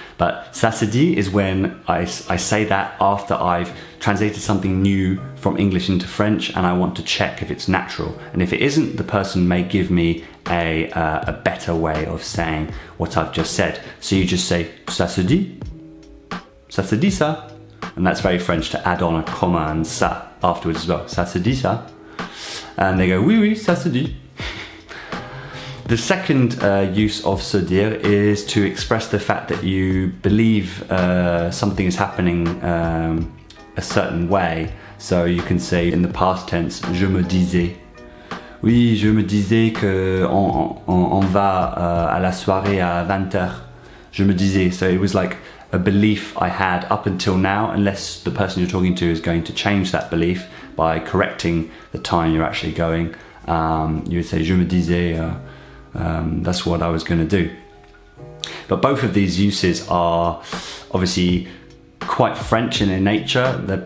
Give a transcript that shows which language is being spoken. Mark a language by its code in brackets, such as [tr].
[en] But [fr] ça se dit [en] is when I say that after I've translated something new from English into French and I want to check if it's natural. And if it isn't, the person may give me a better way of saying what I've just said. So you just say, [fr] ça se dit? Ça se dit ça? [en] And that's very French to add on a comma and ça afterwards as well. [fr] Ça se dit ça? [en] And they go, [fr] oui, oui, ça se dit. [en] The second use of se dire is to express the fact that you believe something is happening a certain way. So you can say in the past tense, [fr] je me disais. Oui, je me disais que on va à la soirée à 20h. Je me disais. [en] So it was like a belief I had up until now, unless the person you're talking to is going to change that belief by correcting the time you're actually going. You would say, [fr] je me disais, [en] that's what I was going to do. But both of these uses are obviously quite French in their nature.